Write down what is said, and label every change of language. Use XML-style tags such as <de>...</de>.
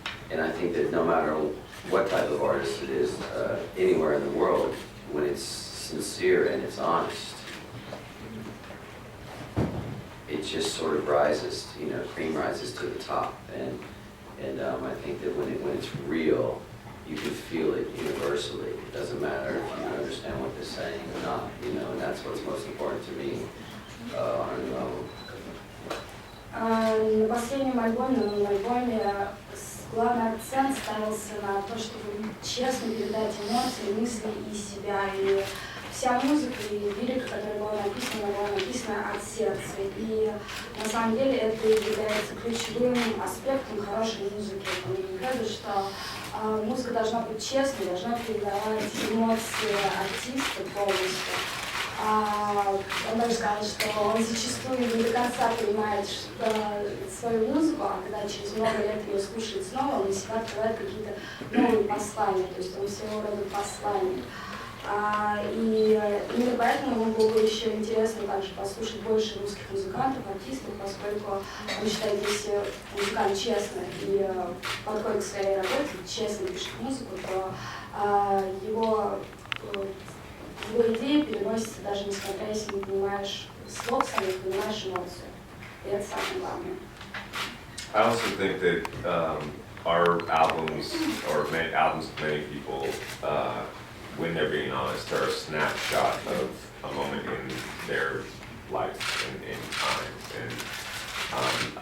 <en>And I think that no matter what type of artist it is, anywhere in the world, when it's sincere and it's honest, it just sort of rises, cream rises to the top. And I think that when it's real, you can feel it universally. It doesn't matter if you understand what they're saying or not, you know, and that's what's most important to me on an album.</en> <ru>На последнем альбоме, на новом альбоме, главный акцент ставился на то, чтобы честно передать эмоции, мысли и себя. И вся музыка и лирика, которая была написана от сердца. И на самом деле это является ключевым аспектом хорошей музыки. Мне кажется, что музыка должна быть честной, должна передавать эмоции артиста полностью. Он даже сказал, что он зачастую не до конца понимает свою музыку, а когда через много лет ее слушает снова, он для себя открывает какие-то новые послания, то есть он своего рода посланник. И именно поэтому ему было еще интересно также послушать больше русских музыкантов, артистов, поскольку он считает, если музыкант честно и подходит к своей работе, честно пишет музыку, то его идеи переносятся даже несмотря, если не понимаешь слов самих, понимаешь эмоцию. И это самое главное.</ru> <en>I also think that our albums, or albums of many people, when they're being honest, are a snapshot of a moment in their life and in time.</en>